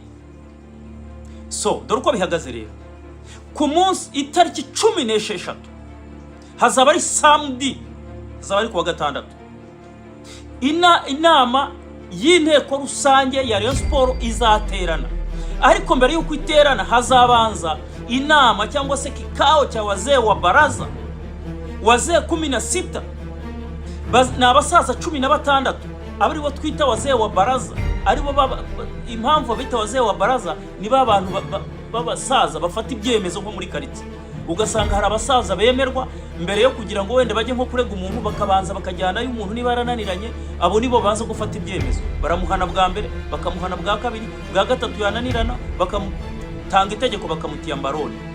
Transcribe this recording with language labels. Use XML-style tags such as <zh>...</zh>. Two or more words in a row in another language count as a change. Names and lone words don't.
<rw>So dore uko bihagaze rero. Ku munsi itariki 16 hazaba ari samedi, hazaba ari kuwa gatandatu. Inama y'inteko rusange ya Rayon Sport izaterana. Ariko mbere yuko iterana hazabanza inama cyangwa se</rw> <sw>kikao cha wazee wa baraza.</sw> <rw>Wazee 16 na abasaza 16 abari bo twita</rw> <sw>wazee wa baraza.</sw> <rw>Aribo impamvu bita</rw> <sw>wazee wa baraza</sw> <rw>ni babantu babasaza bafata ibyemezo nko muri kariti. ugasanga hari abasaza bemerwa mbere yo kugira ngo wenda bajye nko kurega umuntu bakabanza bakajyanayo umuntu niba yarananiranye, abo nibo baza gufata ibyemezo, baramuhana bwa mbere, bakamuhana bwa kabiri, bwa gatatu yananirana bakamutanga itegeko bakamutiya mbaroni.</rw>